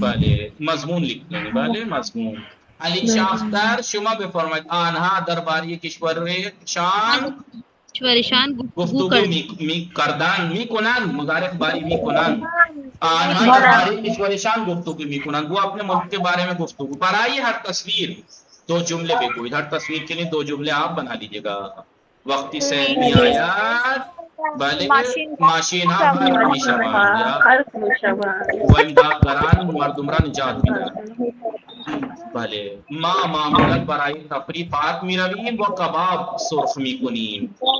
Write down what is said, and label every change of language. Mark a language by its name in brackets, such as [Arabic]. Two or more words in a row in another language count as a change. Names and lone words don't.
[Persian] بله [Urdu] مضمون لیکھ لیں. [Persian] بله مضمون. علی شاه اختر شما بفرمایید. آنها درباره کشور شان گفتگو می کردن، می کنند. مضارع باری می کنند. آنها درباره کشور شان گفتگو می کنند. [Urdu] وہ اپنے ملک کے بارے میں گفتگو. [Persian] برائے ہر تصویر 2 جملے بگوئید. [Urdu] ہر تصویر کے لیے 2 جملے آپ بنا لیجیے گا. [Persian] وقتی سیل می آید، بله ماشین ها برق می شوند و امدادگران مردم را نجات می دهند. بله ما معمولا برای تفریح پارک می رویم و کباب سرخ می کنیم.